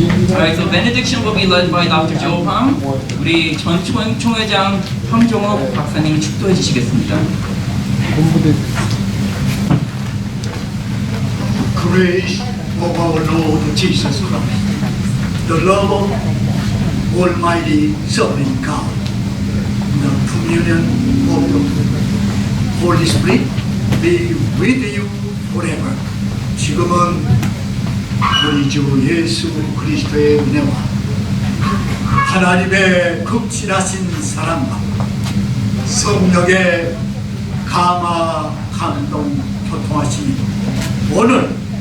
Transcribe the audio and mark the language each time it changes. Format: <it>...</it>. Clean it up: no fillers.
<en>Alright, so benediction will be led by Dr. Joe Pham.</en> <ko>우리 전 총회장 황종욱 박사님이 축도해 주시겠습니다.</ko> <en>Praise of our Lord Jesus Christ, the love of Almighty Sovereign God, the communion of the Holy Spirit be with you forever.</en> <ko>지금은 우리 주 예수 그리스도의 은혜와 하나님의 극진하신 사랑과 성령의 감화 감동 교통하심이 오늘</ko>